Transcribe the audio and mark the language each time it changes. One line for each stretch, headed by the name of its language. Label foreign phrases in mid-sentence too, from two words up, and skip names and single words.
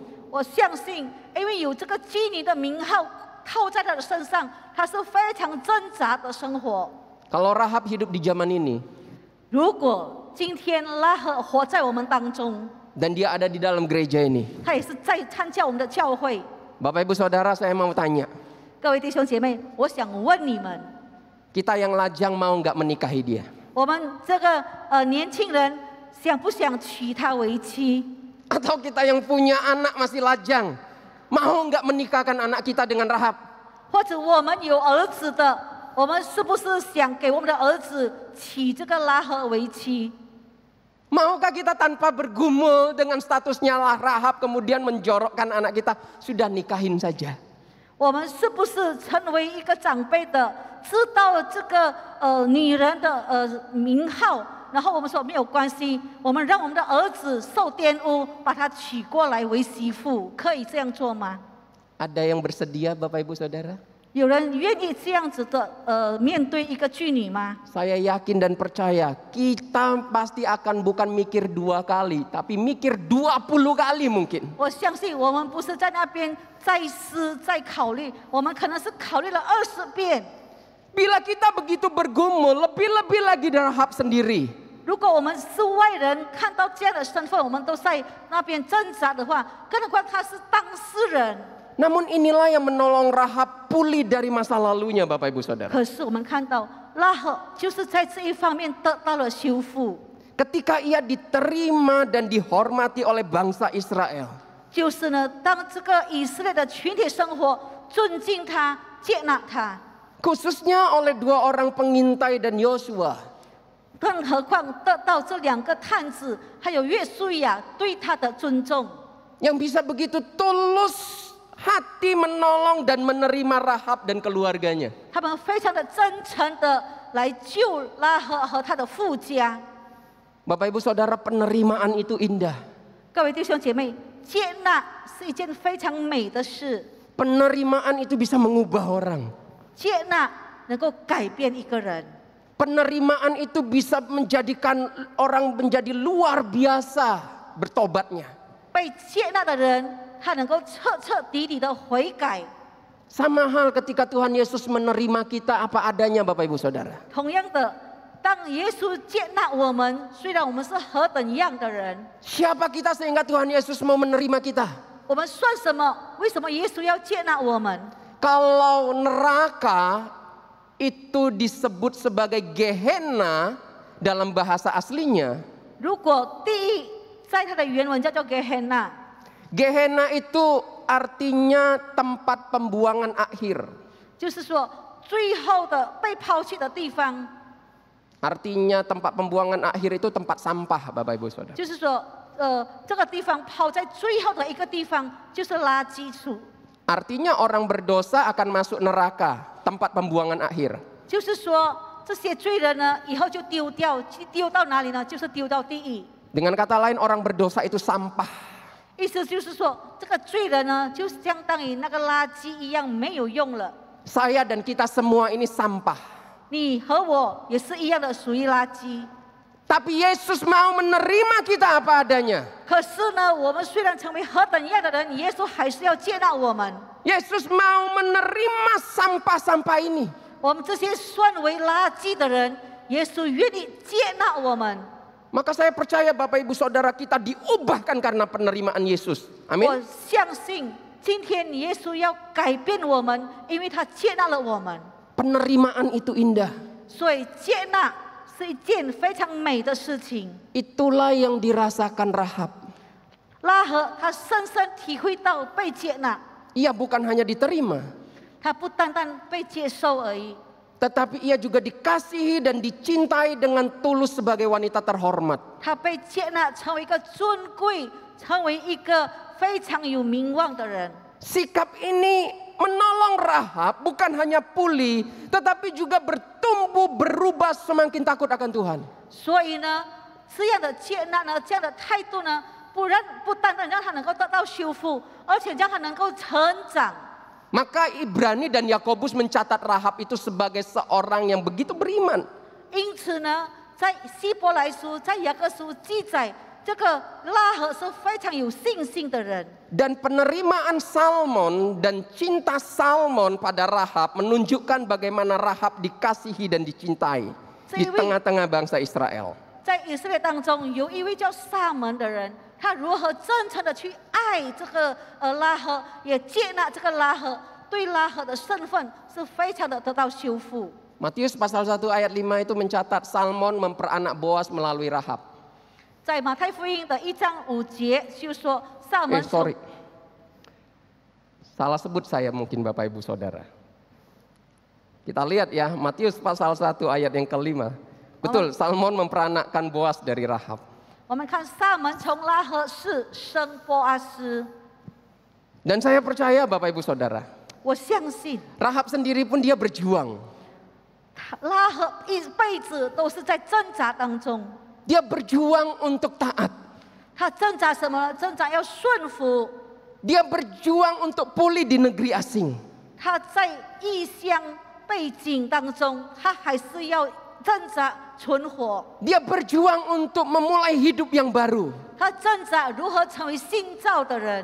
Chinese: 我相信，因为有这个妓女的名号套在她的身上，她是非常挣扎的生活。
Indonesian: Kalau Rahab hidup di zaman ini
Chinese: 如果今天拉合活在我们当中，
Indonesian: dan dia ada di dalam gereja ini,
Chinese: 她也是在参加我们的教会。
Indonesian: Bapak Ibu Saudara, saya mau tanya,
Chinese: 各位弟兄姐妹，我想问你们，
Indonesian: kita yang lajang mau nggak menikahi dia?
Chinese: 我们这个年轻人想不想娶她为妻？
Indonesian: Atau kita yang punya anak masih lajang, mau nggak menikahkan anak kita dengan Rahab?
Chinese: 或者我们有儿子的，我们是不是想给我们的儿子娶这个拉合为妻？
Indonesian: Maukah kita tanpa bergumul dengan statusnya Rahab kemudian menjorokkan anak kita, sudah nikahin saja?
Chinese: 我们是不是成为一个长辈的，知道这个女人的名号，然后我们说没有关系，我们让我们的儿子受玷污，把他娶过来为媳妇，可以这样做吗？
Indonesian: Ada yang bersedia Bapak Ibu Saudara?
Chinese: 有人愿意这样子的面对一个妓女吗？
Indonesian: Saya yakin dan percaya kita pasti akan bukan mikir 2 kali, tapi mikir 20 kali mungkin.
Chinese: 我相信我们不是在那边再思再考虑，我们可能是考虑了20遍。
Indonesian: Bila kita begitu bergumul, lebih-lebih lagi dari Rahab sendiri.
Chinese: 如果我们是外人，看到这样的身份，我们都在那边挣扎的话，更何况他是当事人。
Indonesian: Namun inilah yang menolong Rahab pulih dari masa lalunya Bapak Ibu Saudara.
Chinese: 可是我们看到拉合就是在这一方面得到了修复，
Indonesian: Ketika ia diterima dan dihormati oleh bangsa Israel.
Chinese: 就是呢，当这个以色列的群体生活尊敬他、接纳他，
Indonesian: Khususnya oleh 2 orang pengintai dan Yosua.
Chinese: 更何况得到这2个探子还有约书亚对他的尊重，
Indonesian: Yang bisa begitu tulus hati menolong dan menerima Rahab dan keluarganya.
Chinese: 他们非常的真诚的来救拉合和他的父家。
Indonesian: Bapak Ibu Saudara, penerimaan itu indah.
Chinese: 各位弟兄姐妹，接纳是一件非常美的事，
Indonesian: Penerimaan itu bisa mengubah orang.
Chinese: 接纳能够改变一个人。
Indonesian: Penerimaan itu bisa menjadikan orang menjadi luar biasa bertobatnya.
Chinese: 被接纳的人，他能够彻彻底底的悔改。
Indonesian: Sama hal ketika Tuhan Yesus menerima kita apa adanya Bapak Ibu Saudara.
Chinese: 同样的，当耶稣接纳我们，虽然我们是何等样的人，
Indonesian: Siapa kita sehingga Tuhan Yesus mau menerima kita?
Chinese: 我们算什么？为什么耶稣要接纳我们？
Indonesian: Kalau neraka itu disebut sebagai Gehenna dalam bahasa aslinya.
Chinese: 如果地狱在它的原文叫做 Gehenna，
Indonesian: Gehenna itu artinya tempat pembuangan akhir.
Chinese: 就是说最后的被抛弃的地方，
Indonesian: Artinya tempat pembuangan akhir itu tempat sampah, Bapak Ibu Saudara.
Chinese: 就是说这个地方抛在最后的一个地方就是垃圾处，
Indonesian: Artinya orang berdosa akan masuk neraka, tempat pembuangan akhir.
Chinese: 就是说这些罪人呢以后就丢掉，丢到哪里呢？就是丢到地狱。
Indonesian: Dengan kata lain, orang berdosa itu sampah.
Chinese: 意思就是说，这个罪人呢，就相当于那个垃圾一样没有用了。
Indonesian: Saya dan kita semua ini sampah.
Chinese: 你和我也是一样的，属于垃圾。
Indonesian: Tapi Yesus mau menerima kita apa adanya.
Chinese: 可是呢，我们虽然成为何等样的人，耶稣还是要接纳我们。
Indonesian: Yesus mau menerima sampah-sampah ini.
Chinese: 我们这些算为垃圾的人，耶稣愿意接纳我们。
Indonesian: Maka saya percaya Bapak Ibu Saudara kita diubahkan karena penerimaan Yesus.
Chinese: 我
Indonesian: Amin.
Chinese: 相信今天耶稣要改变我们，因为他接纳了我们。
Indonesian: Penerimaan itu indah.
Chinese: 所以接纳是一件非常美的事情。
Indonesian: Itulah yang dirasakan Rahab.
Chinese: 拉合他深深体会到被接纳，
Indonesian: Ia bukan hanya diterima,
Chinese: 他不单单被接受而已，
Indonesian: tetapi ia juga dikasihi dan dicintai dengan tulus sebagai wanita terhormat.
Chinese: 他被接纳成为一个尊贵，成为一个非常有名望的人。
Indonesian: Sikap ini menolong Rahab bukan hanya pulih, tetapi juga bertumbuh, berubah semakin takut akan Tuhan.
Chinese: 所以呢，这样的接纳呢，这样的态度呢，不单单让他能够得到修复，而且让他能够成长。
Indonesian: Maka Ibrani dan Yakobus mencatat Rahab itu sebagai seorang yang begitu beriman.
Chinese: 因此呢，在希伯来书、在雅各书记载，这个拉合是非常有信心的人。
Indonesian: Dan penerimaan Salmon dan cinta Salmon pada Rahab menunjukkan bagaimana Rahab dikasihi dan dicintai di tengah-tengah bangsa Israel.
Chinese: 在以色列当中，有一位叫撒门的人，他如何真诚的去爱这个拉合，也接纳这个拉合，对拉合的身份是非常的得到修复。
Indonesian: Matius pasal 1 ayat 5 itu mencatat Salmon memperanak Boas melalui Rahab.
Chinese: 在马太福音的1章5节就说，撒门
Indonesian: Sorry. Salah sebut saya mungkin Bapak Ibu Saudara. Kita lihat ya, Matius pasal 1 ayat yang kelima. Betul, Salmon memperanakkan Boas dari Rahab.
Chinese: 我们看撒门从拉合氏生波阿斯，
Indonesian: Dan saya percaya Bapak Ibu Saudara,
Chinese: 我相信
Indonesian: Rahab sendiri pun dia berjuang.
Chinese: 拉合一辈子都是在挣扎当中。
Indonesian: Dia berjuang untuk taat.
Chinese: 他挣扎什么？挣扎要顺服。
Indonesian: Dia berjuang untuk pulih di negeri asing.
Chinese: 他在异乡背景当中，他还是要挣扎存活。
Indonesian: Dia berjuang untuk memulai hidup yang baru.
Chinese: 他挣扎如何成为新造的人，